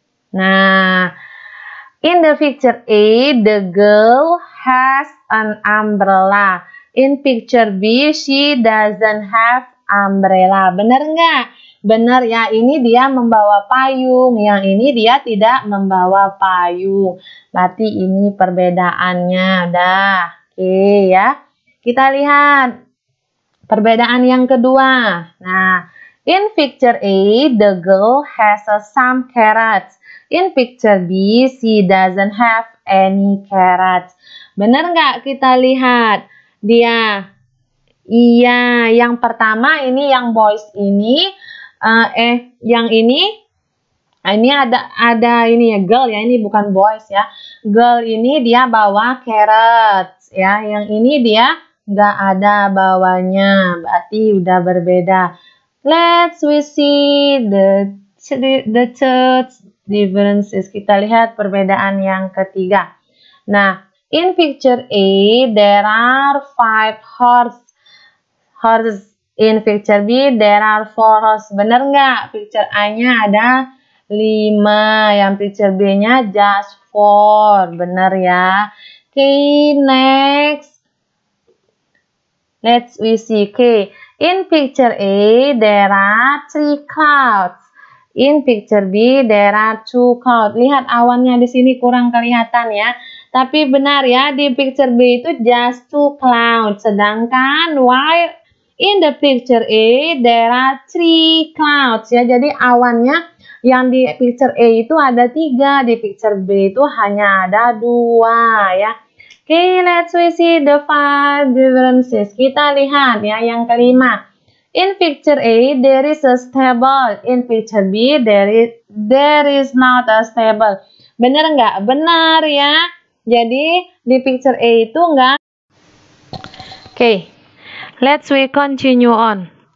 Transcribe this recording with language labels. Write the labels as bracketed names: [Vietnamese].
[English] Nah, in the picture A, the girl has an umbrella. In picture B, she doesn't have umbrella. [Indonesian] Benar nggak? Benar ya, ini dia membawa payung, yang ini dia tidak membawa payung. Berarti ini perbedaannya. Dah, oke ya. Kita lihat perbedaan yang kedua. [English] Nah, in picture A, the girl has some carrots. In picture B, she doesn't have any carrots. [Indonesian] Benar nggak kita lihat? Dia, iya, yang pertama ini yang boys ini. Yang ini ada ini ya girl ya, ini bukan boys ya. Girl ini dia bawa carrots ya. Yang ini dia nggak ada bawahnya, berarti udah berbeda. [English] Let's we see the third differences. [Indonesian] Kita lihat perbedaan yang ketiga. [English] Nah, in picture A, there are 5 horses. In picture B, there are 4 horses. [Indonesian] Bener nggak? Picture A-nya ada 5. Yang picture B-nya just 4. Bener ya. [English] Okay, next. Let's we see. Okay, in picture A, there are 3 clouds. In picture B, there are 2 clouds. [Indonesian] Lihat awannya di sini kurang kelihatan ya. Tapi benar ya, di picture B itu [English] just 2 clouds. Sedangkan while in the picture A, there are 3 clouds ya. [Indonesian] Jadi awannya yang di picture A itu ada 3, di picture B itu hanya ada 2 ya. [English] Okay, let's see the 5 differences. [Indonesian] Kita lihat ya yang kelima. [English] In picture A, there is a stable. In picture B, there is not a stable. [Indonesian] Benar nggak? Benar ya. Jadi di picture A itu nggak. [English] Okay, let's we continue on.